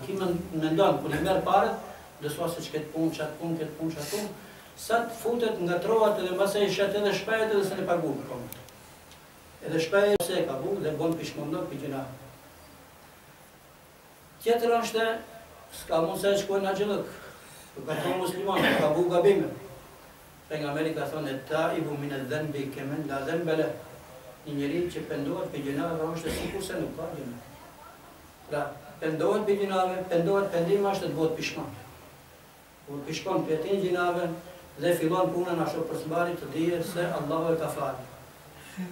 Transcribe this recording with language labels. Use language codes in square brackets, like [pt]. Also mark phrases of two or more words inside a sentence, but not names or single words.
[sq] Ki mendon kur i merr parët, do thosë se këtë punë, çat punë, këtë punë, çat punë, sa të futet ngatrohet edhe mbasaj shet edhe shpejt edhe se ne paguam komut. Edhe shpejt se e ka bu dhe bon pishmondon pi gjina. Tjetër është s'ka mundësi të shkojnë në xhellok. Ka thonë musliman, ka bu gabime. Pejgamberi ka thonë [ar] التائب من الذنب كمن لا ذنب له. [sq] Një njeri që pendohet për gjinave është sikur se nuk ka gjina. Pra, pendohet për gjinave, pendim është të bëhet pishman. Kur pishkon për atë gjinave dhe fillon punën ashtu përsëri të dije se Allahu e ka falë.